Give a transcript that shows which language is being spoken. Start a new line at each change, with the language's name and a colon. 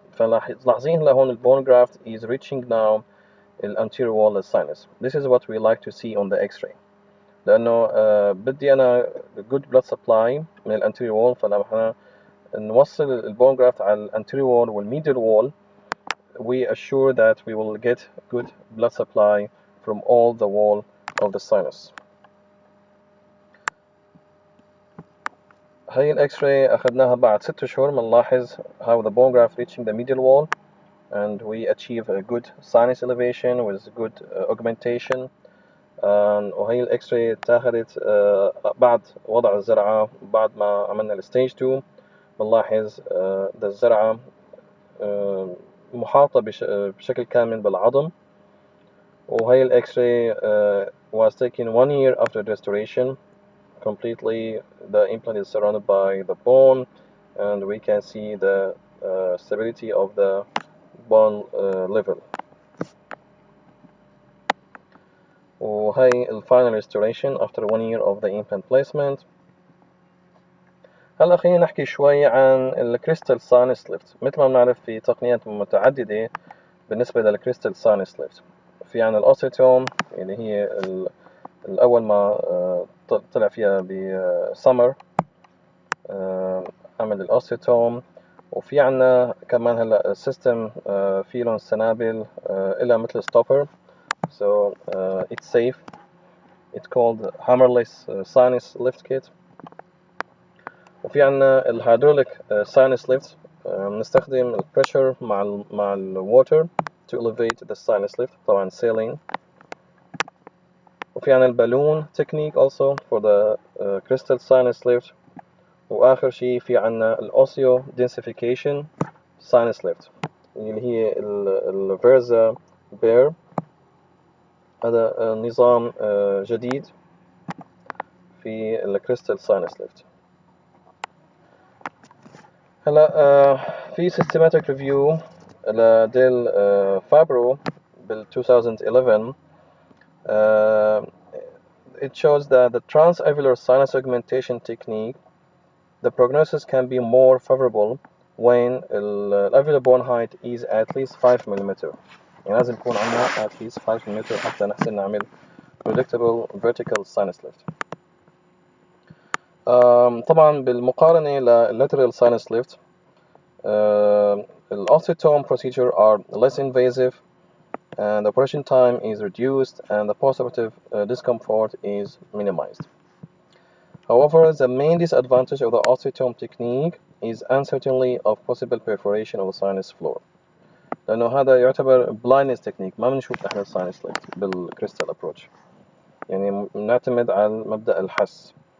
Arabic: فلاحظين هلا هون البون جرافت
English: is reaching now
Arabic: الانتيريور wall للساينس.
English: This is what we like to see on the x-ray
Arabic: لأنه بدي أنا
English: good blood supply من الانتيريور wall.
Arabic: فلما احنا نوصل البون جرافت
English: على الانتيريور wall والميدل wall we assure that we will get good blood supply from all the wall of the sinus.
Arabic: هاي الإكس-راي أخذناها بعد 6 شهور.
English: بنلاحظ how the bone graft reaching the medial wall and we achieve a good sinus elevation with good augmentation.
Arabic: وهي الإكس-راي اتاخدت بعد وضع الزرعة بعد ما عملنا الستيج 2. بنلاحظ الزرعة محاطة بشكل كامل بالعظم.
English: وهي الإكس-راي was taken 1 year after restoration. Completely the implant is surrounded by the bone and we can see the stability of the bone level. وهي الفاينل restoration after 1 year of the implant placement.
Arabic: هلا خلينا نحكي شوي عن الكريستال ساينس ليفت. مثل ما بنعرف في تقنيات متعددة بالنسبة للكريستال ساينس ليفت. في عنا الأوسيتوم اللي هي الأول ما طلع فيها بسمر عمل الأوسيتوم. وفي عنا كمان هلا سيستم فيه لهم سنابل إلها مثل ستوبر
English: so it's safe. It's called hammerless sinus lift kit.
Arabic: وفي عنا الهيدروليك sinus lift بنستخدم البريشر مع الووتر
English: to elevate the sinus lift طبعا saline.
Arabic: وفي عنا البالون
English: technique also for the crystal sinus lift.
Arabic: وآخر شيء في عنا الأوسيو densification sinus lift اللي هي الفيرزا بير. هذا نظام جديد في الكريستال ساينس ليفت.
English: هلا في systematic review لديل فابرو بال 2011 it shows that the transalveolar sinus augmentation technique, the prognosis can be more favorable when the alveolar bone height is at least 5 mm.
Arabic: يعني لازم يكون عندنا at least 5 mm حتى نحسن نعمل
English: predictable vertical sinus lift. طبعا بالمقارنة lateral sinus lift the osteotome procedure are less invasive and the operation time is reduced and the postoperative discomfort is minimized. However, the main disadvantage of the osteotome technique is uncertainty of possible perforation of the sinus floor.
Arabic: لأنه هذا يعتبر
English: blindness technique،
Arabic: ما بنشوف إحنا الساينس ليفت بالكريستال approach، يعني بنعتمد على مبدأ الحس.